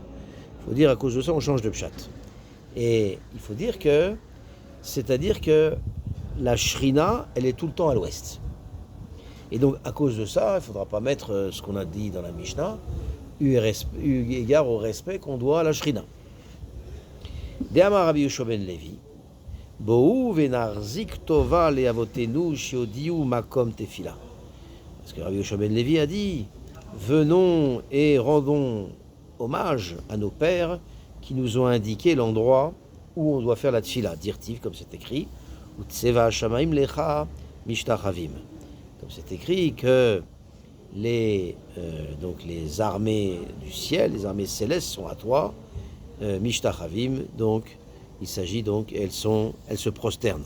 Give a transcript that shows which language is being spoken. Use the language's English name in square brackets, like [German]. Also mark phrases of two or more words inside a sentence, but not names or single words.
[French] Il faut dire à cause de ça, on change de pshat. Et il faut dire que, c'est-à-dire que la Shrina, elle est tout le temps à l'ouest. Et donc, à cause de ça, il ne faudra pas mettre ce qu'on a dit dans la Mishnah, eu égard au respect qu'on doit à la Shrina. [Hebrew] דאמר רבי יהושע בן לוי בואו ונחזיק טובה לאבותינו שהודיעו מקום תפילה. [French] Parce que Rabbi Yehoshua ben Levi a dit, venons et rendons hommage à nos pères qui nous ont indiqué l'endroit où on doit faire la tfila, dirtiv, comme c'est écrit, [Hebrew] וצבא השמים לך משתחוים. [French] Comme c'est écrit que les armées du ciel, les armées célestes sont à toi, mishtachavim, donc il s'agit donc, elles se prosternent.